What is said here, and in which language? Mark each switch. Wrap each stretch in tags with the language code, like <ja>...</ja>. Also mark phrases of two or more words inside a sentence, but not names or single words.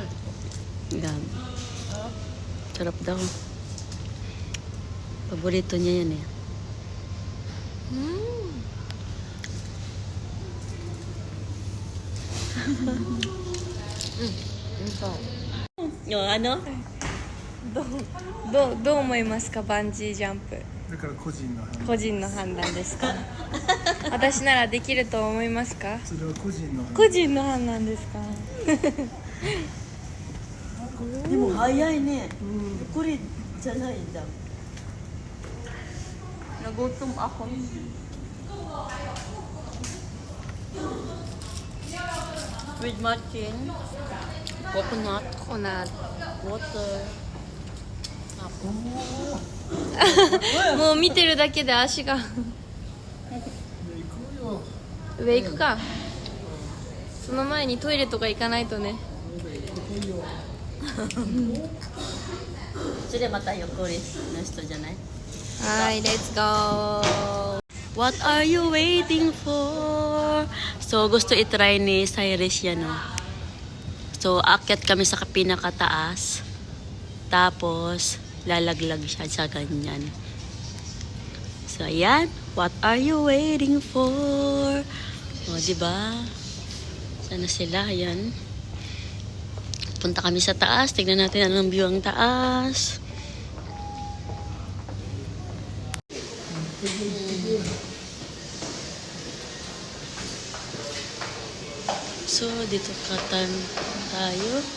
<tl>Yan. Sarap daw. Paborito niya yan eh. Yung ano?</tl> <ja>どう思いますか、バンジージャンプ。だから個人の話個人の判断ですか。私ならできると思いますか。それは個人の話個人の判断ですか。でも早いね。これじゃないんだ。</ja> <tl>Nagutom ako.</tl> <en>With matching coconut, コナ water.</en> <ja>もう見てるだけで足が行こうよ上行くか。その前にトイレとか行かないとね。</ja> <tl>Sila tayo tourist na ito dyan eh.</tl> <en>はい、let's go! What are you waiting for? So,</en> <tl>gusto itry ni Cyrus yan, no? So, aakyat kami sa pinakataas. Tapos, lalaglag siya sa ganyan. So, ayan.</tl> <en>What are you waiting for?</en> <tl>O, diba? Sana sila, ayan. Punta kami sa taas. Tignan natin anong view ang taas. So, dito tayo.</tl>